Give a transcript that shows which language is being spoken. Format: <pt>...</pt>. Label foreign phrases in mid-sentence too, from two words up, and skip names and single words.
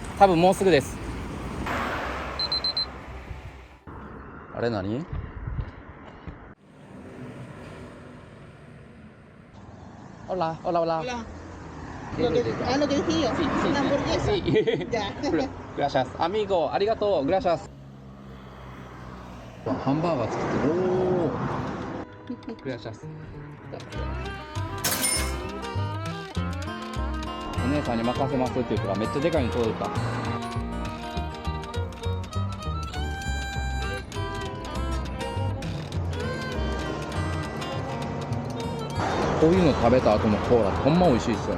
<ja>多分もうすぐです。あれ何 ？</ja> <es>Hola, hola, hola. Hola. Lo que dije yo, sí, una hamburguesa. Ya. Gracias. Amigo,</es> <ja>ありがとう。Gracias. ハンバーガー作ってる。おお。Gracias. お姉さんに任せますって言うからめっちゃでかいの届いた。こういうの食べた後のコーラほんま美味しいですよね。</ja>